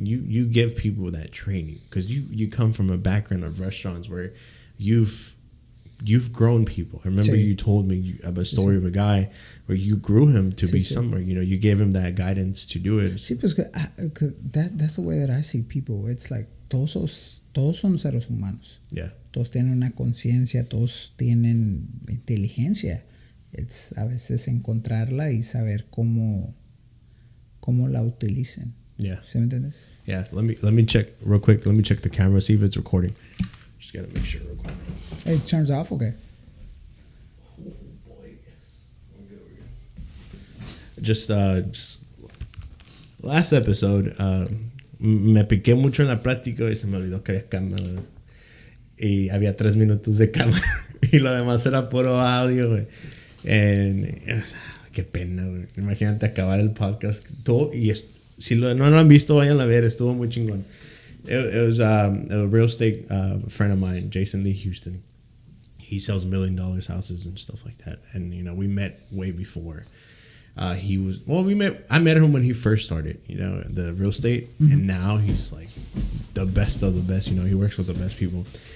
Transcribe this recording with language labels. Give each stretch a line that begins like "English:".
English: You give people that training because you come from a background of restaurants where you've grown people. I remember you told me of a story of a guy where you grew him to be somewhere. You know, you gave him that guidance to do it.
Spanish: Sí, pues
English: that's the way that I see people. It's like
Spanish: todos son seres humanos.
English: Yeah.
Spanish: Todos tienen una conciencia, todos tienen inteligencia. Es a veces encontrarla y saber cómo la utilicen.
English: Yeah.
Spanish: ¿Sí me entiendes?
English: Yeah. Let me check real quick. Let me check the camera, see if it's recording. Just gotta make sure real quick. Hey, it turns off, okay? Oh boy, yes. We're good. Just last episode,
Spanish: me piqué mucho en la práctica y se me olvidó que había cámara. Y había 3 minutos de cámara y lo demás era puro audio, güey. Qué pena, güey. Imagínate acabar el podcast. Todo, y si no lo han visto, vayan a ver. Estuvo muy chingón.
English: It was a real estate friend of mine, Jason Lee Houston. He sells $1 million houses and stuff like that. And, you know, we met way before. I met him when he first started, you know, the real estate. Mm-hmm. And now he's like the best of the best. You know, he works with the best people.